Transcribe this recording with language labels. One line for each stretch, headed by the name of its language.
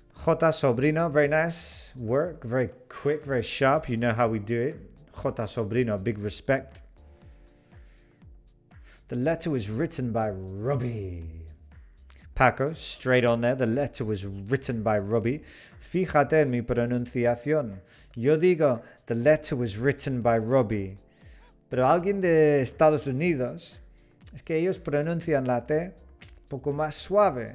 English: Jota Sobrino, very nice work, very quick, very sharp. You know how we do it. Jota Sobrino, big respect. The letter was written by Robbie. Paco, straight on there. The letter was written by Robbie.
Spanish: Fíjate en mi pronunciación. Yo digo,
English: the letter was written by Robbie.
Spanish: Pero alguien de Estados Unidos, es que ellos pronuncian la T un poco más suave.